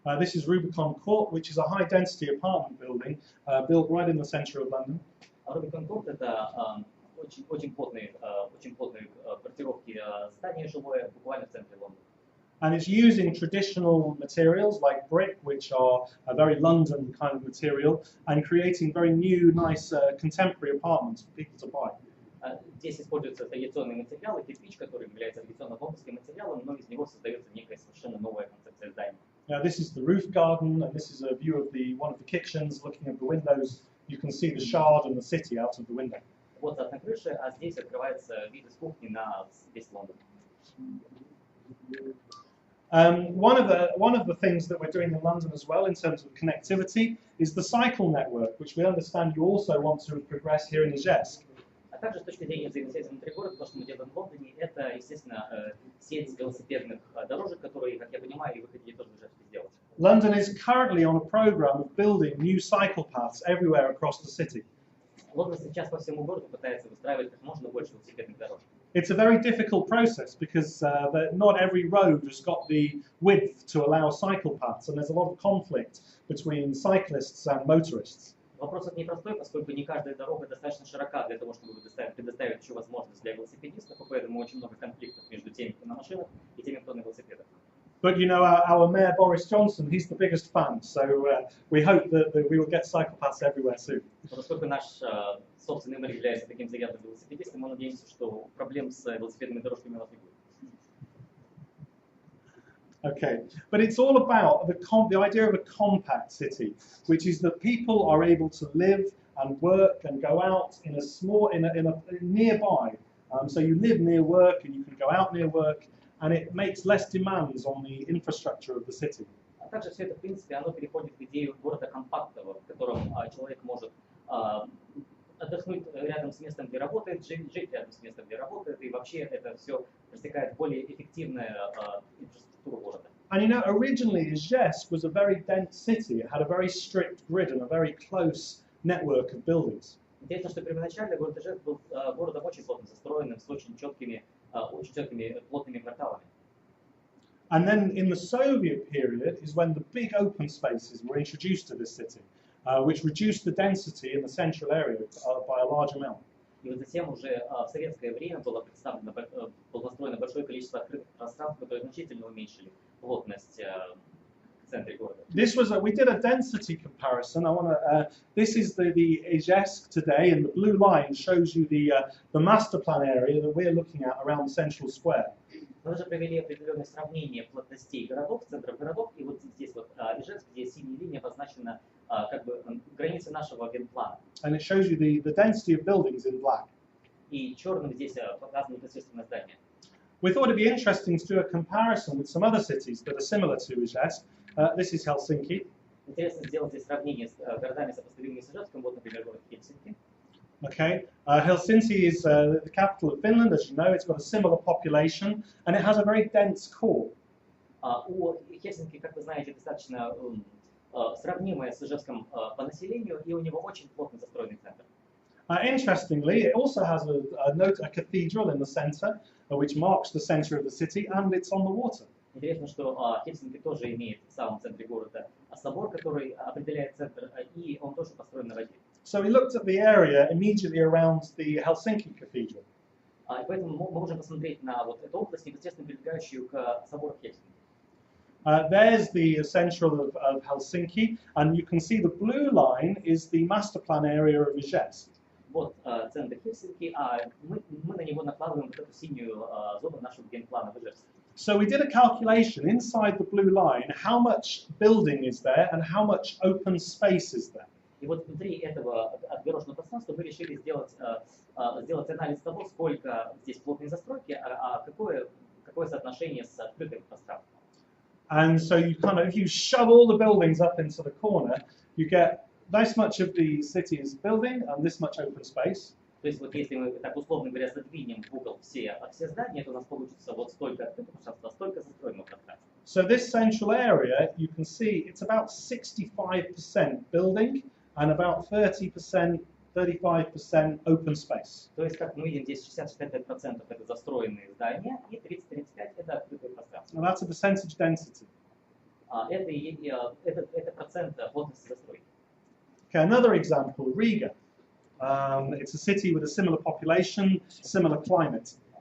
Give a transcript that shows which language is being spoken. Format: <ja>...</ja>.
<en>This is Rubicon Court, which is a high-density apartment building built right in the center of London.</en> <ru>Rubicon Court — это очень плотные квартировки здания жилое буквально в центре Лондона.</ru> <en>And it's using traditional materials like brick, which are a very London kind of material, and creating very new, nice, contemporary apartments for people to buy.</en> <ru>Здесь используются традиционные материалы, кирпич, который является традиционным лондонским материалом, но из него создается некая совершенно новая концепция здания.</ru> <en>This is the roof garden, and this is a view of one of the kitchens. Looking at the windows, you can see the Shard and the city out of the window.</en> <ru>Вот сад на крыше, а здесь открывается вид из кухни на весь Лондон.</ru> <en>One of the things that we're doing in London as well in terms of connectivity is the cycle network, which we understand you also want to progress here in Ижевск.</en> <ru>А также с точки зрения взаимосвязи внутри города, то, что мы делаем в Лондоне, это, естественно, сеть велосипедных дорожек, которые, как я понимаю, и вы хотите тоже в Ижевске сделать.</ru> <en>London is currently on a program of building new cycle paths everywhere across the city.</en> <ru>Лондон сейчас по всему городу пытается выстраивать как можно больше велосипедных дорожек.</ru> <en>It's a very difficult process because not every road has got the width to allow cycle paths, and there's a lot of conflict between cyclists and motorists.</en> <ru>Вопрос это непростой, поскольку не каждая дорога достаточно широка для того, чтобы предоставить еще возможность для велосипедистов, и поэтому очень много конфликтов между теми, кто на машинах, и теми, кто на велосипедах.</ru> <en>But you know, our mayor Boris Johnson, he's the biggest fan, so we hope that we will get cycle paths everywhere soon.</en> <ru>Поскольку наш собственный мэр является таким заядлым велосипедистом, мы надеемся, что проблем с велосипедными дорожками у нас не будет.</ru> <en>Okay, but it's all about the idea of a compact city, which is that people are able to live and work and go out in a nearby. So you live near work and you can go out near work, and it makes less demands on the infrastructure of the city.</en> <ru>А также все это, в принципе, оно переходит в идею города компактного, в котором человек может отдохнуть рядом с местом, где работает, жить рядом с местом, где работает, и вообще это все протекает в более эффективную инфраструктуру города.</ru> <en>And you know, originally Ижевск was a very dense city. It had a very strict grid and a very close network of buildings.</en> <ru>Интересно, что первоначально город Ижевск был городом очень плотно застроенным, с очень четкими плотными кварталами.</ru> <en>And then in the Soviet period is when the big open spaces were introduced to this city, which reduced the density in the central area by a large amount.</en> <ru>И вот затем уже в советское время было построено большое количество открытых пространств, которые значительно уменьшили плотность в центре города.</ru> <en>We did a density comparison. This is the Ижевск today, and the blue line shows you the master plan area that we're looking at around the central square.</en> <ru>Мы уже провели определенное сравнение плотностей городов, центров городов, и вот здесь вот Ижевск, где синяя линия обозначена как бы границы нашего генплана.</ru> <en>And it shows you the density of buildings in black.</en> <ru>И черным здесь показано непосредственно здание.</ru> <en>We thought it'd be interesting to do a comparison with some other cities that are similar to Ижевск. This is Helsinki.</en> <ru>Интересно сделать здесь сравнение с городами, сопоставимыми с Ижевском. Вот, например, город Хельсинки.</ru> <en>Okay, Helsinki is the capital of Finland, as you know. It's got a similar population, and it has a very dense core.</en> <ru>У Хельсинки, как вы знаете, достаточно сравнимое с Ижевском по населению, и у него очень плотно застроенный центр.</ru> <en>Interestingly, it also has a cathedral in the center, which marks the center of the city, and it's on the water.</en> <ru>Интересно, что Хельсинки тоже имеет в самом центре города собор, который определяет центр, и он тоже построен на воде.</ru> <en>So we looked at the area immediately around the Helsinki Cathedral.</en> <ru>И поэтому мы можем посмотреть на вот эту область, непосредственно прилегающую к собору Хельсинки.</ru> <en>There's the central of Helsinki, and you can see the blue line is the master plan area of Ижевск.</en> <ru>Вот центр Хельсинки, а мы на него накладываем вот эту синюю зону нашего генплана в Ижевске.</ru> <en>So we did a calculation inside the blue line, how much building is there and how much open space is there.</en> <ru>И вот внутри этого отгороженного пространства мы решили сделать анализ того, сколько здесь плотной застройки, а какое соотношение с открытым пространством.</ru> <en>And so if you shove all the buildings up into the corner, you get this much of the city is building and this much open space.</en> <ru>То есть вот если мы так условно говоря задвинем в угол все здания, то у нас получится вот столько открытого пространства, столько застроенного пространства.</ru> <en>So this central area, you can see it's about 65% building and about 35% open space.</en> <ru>То есть, как мы видим, здесь 60-65% это застроенные здания и 30-35% это открытое пространство.</ru> <en>Now that's a percentage density.</en> <ru>Это процент плотности застройки.</ru> <en>Okay, another example, Riga. It's a city with a similar population, similar climate.</en>